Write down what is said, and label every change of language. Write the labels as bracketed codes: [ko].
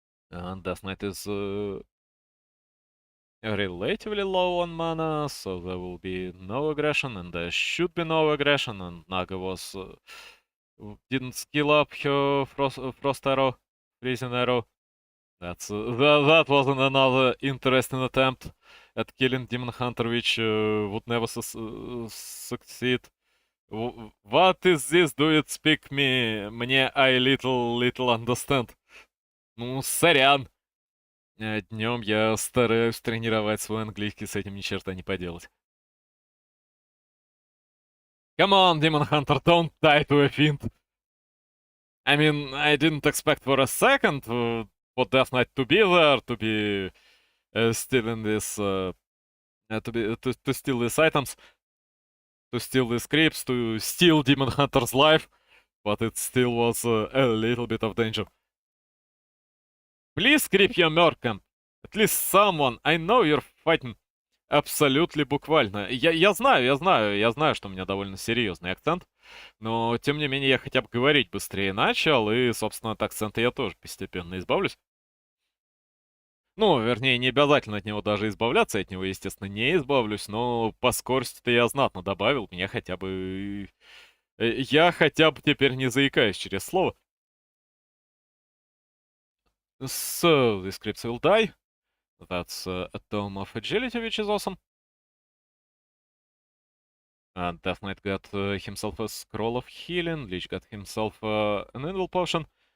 [en] And Death Knight is relatively low on mana, so there will be no aggression, and there should be no aggression, and Naga didn't skill up her frost arrow, freezing arrow. That wasn't another interesting attempt at killing Demon Hunter, which would never succeed. What is this? Do you speak me? [ru] Мне [en] I little understand. [ru] Ну, сорян. Днем я стараюсь тренировать свой английский, с этим ни черта не поделать. [en] Come on, Demon Hunter, don't die to a fiend. I mean, I didn't expect for a second for Death Knight to be there, to be stealing this, to steal these items, to steal these creeps, to steal Demon Hunter's life, but it still was a little bit of danger. Please creep your Merkham. At least someone. I know you're fighting. [ru] Абсолютно буквально. Я знаю, что у меня довольно серьезный акцент, но тем не менее я хотя бы говорить быстрее начал, и, собственно, от акцента я тоже постепенно избавлюсь. Ну, вернее, не обязательно от него даже избавляться, от него, естественно, не избавлюсь, но по скорости-то я знатно добавил, меня хотя бы... Я хотя бы теперь не заикаюсь через слово. [en] So, the scripts will die. That's a Tome of Agility, which is awesome. Death Knight got himself a Scroll of Healing, Lich got himself an Invul Potion.